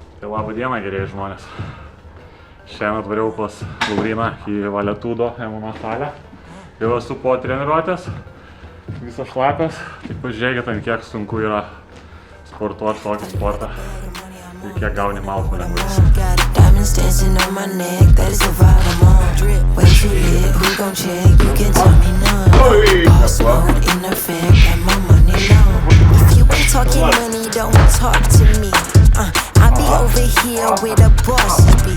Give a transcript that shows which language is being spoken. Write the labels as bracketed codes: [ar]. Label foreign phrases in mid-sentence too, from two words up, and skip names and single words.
[lt] Tai labą dieną, gerieji žmonės. Šiandien atvariau pas Lauryną į Valetudo MMA salę. Jau esu po treniruotės, visas šlapias. Tik pažiūrėkit, ant kiek sunku yra sportuoti tokį sportą ir kiek gauni malkų lengvai. [en] I be over here with a boss be.